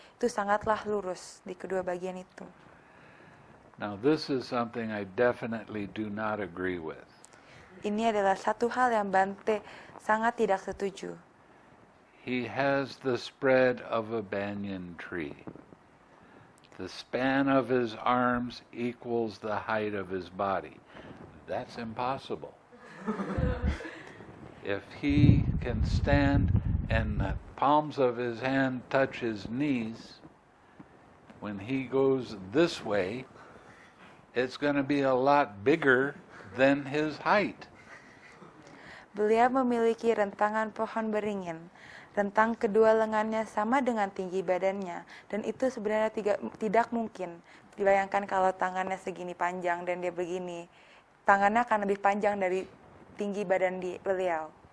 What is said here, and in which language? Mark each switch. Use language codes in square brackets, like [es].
[id] Itu sangatlah lurus di kedua bagian itu. [en] Now this is something I definitely do not agree with. [id] Ini adalah satu hal yang Bante sangat tidak setuju. [en] He has the spread of a banyan tree. The span of his arms equals the height of his body. That's impossible. If he can stand and the palms of his hand touch his knees, when he goes this way, it's going to be a lot bigger than his height. [id] Beliau memiliki rentangan pohon beringin. Rentang kedua lengannya sama dengan tinggi badannya. Dan itu sebenarnya tidak mungkin. Dibayangkan kalau tangannya segini panjang dan dia begini. Tangannya akan lebih panjang dari tinggi badan beliau.